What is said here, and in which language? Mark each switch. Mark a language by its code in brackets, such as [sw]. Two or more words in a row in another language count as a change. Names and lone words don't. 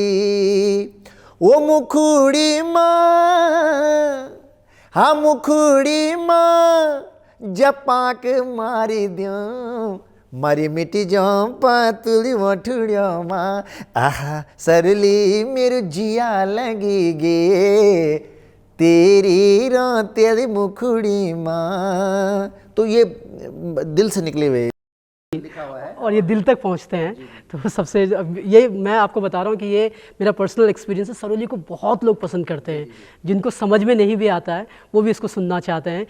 [gbm] ओ मुखड़ी माँ, हाँ मुखड़ी माँ, जपाक मारी द्यों मारी मिट्टी जाऊं पातुली वठुड़ियों माँ। आहा, सरली मेरु जिया लगेगी तेरी रोतेली मुखड़ी माँ। [hi] तो ये दिल से निकले हुए लिखा हुआ है और ये दिल तक पहुंचते हैं। तो सबसे ये मैं आपको बता रहा हूँ कि ये मेरा [en] personal experience [hi] है। सरोली को बहुत लोग पसंद करते हैं, जिनको समझ में नहीं भी आता है वो भी इसको सुनना चाहते हैं।